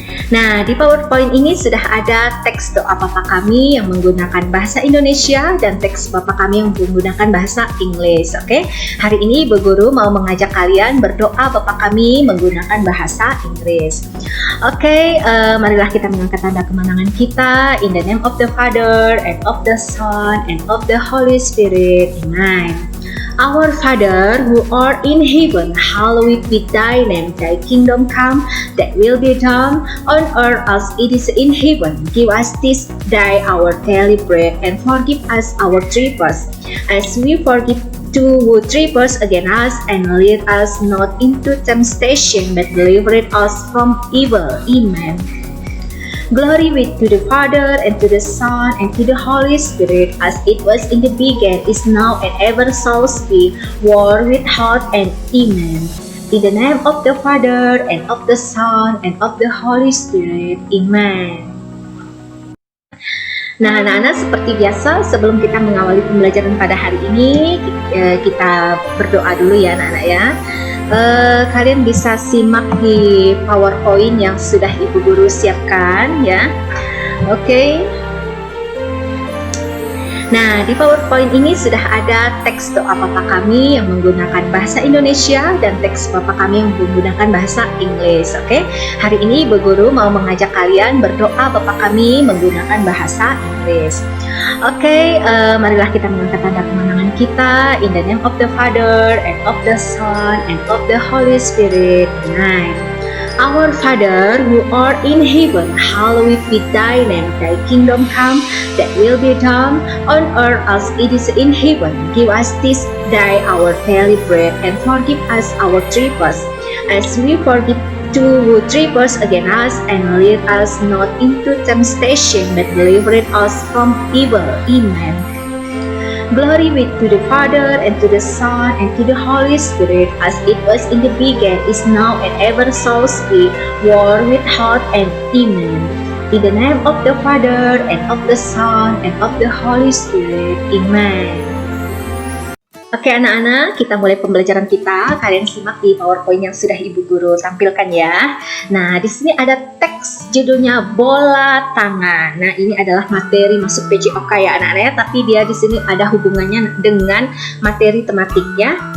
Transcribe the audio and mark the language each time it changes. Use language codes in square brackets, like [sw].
[id] Nah, di PowerPoint ini sudah ada teks doa Bapa kami yang menggunakan bahasa Indonesia dan teks Bapa kami yang menggunakan bahasa Inggris. Oke. Hari ini Ibu Guru mau mengajak kalian berdoa Bapa kami menggunakan bahasa Inggris. Oke, marilah kita mengangkat tanda kemenangan kita. [en] In the name of the Father and of the Son and of the Holy Spirit. Amen. Our Father who art in heaven, hallowed be thy name. Thy kingdom come, thy will be done on earth as it is in heaven. Give us this day our daily bread, and forgive us our trespasses, as we forgive who trespass against us, and lead us not into temptation, but deliver us from evil. Amen. Glory be to the Father, and to the Son, and to the Holy Spirit, as it was in the beginning, is now, and ever shall be, world without end. Amen. In the name of the Father, and of the Son, and of the Holy Spirit. Amen. [id] Nah anak-anak, seperti biasa sebelum kita mengawali pembelajaran pada hari ini, kita berdoa dulu ya anak-anak ya. Kalian bisa simak di PowerPoint yang sudah Ibu Guru siapkan ya. Oke. Nah, di PowerPoint ini sudah ada teks doa Bapa kami yang menggunakan bahasa Indonesia dan teks Bapa kami yang menggunakan bahasa Inggris. Oke. Hari ini Ibu Guru mau mengajak kalian berdoa Bapa kami menggunakan bahasa Inggris. Oke, marilah kita mengangkat tanda kemenangan kita. [en] In the name of the Father and of the Son and of the Holy Spirit. Amen. Our Father who art in heaven, hallowed be thy name. Thy kingdom come, thy will be done on earth as it is in heaven. Give us this day our daily bread, and forgive us our trespasses, as we forgive who trespass against us, and lead us not into temptation, but deliver us from evil. Amen. Glory be to the Father, and to the Son, and to the Holy Spirit, as it was in the beginning, is now, and ever shall be, world without end. Amen. In the name of the Father, and of the Son, and of the Holy Spirit. Amen. [id] Oke anak-anak, kita mulai pembelajaran kita. Kalian simak di PowerPoint yang sudah Ibu Guru tampilkan ya. Nah, di sini ada teks judulnya bola tangan. Nah, ini adalah materi masuk PJOK ya anak-anak ya, tapi dia di sini ada hubungannya dengan materi tematik ya.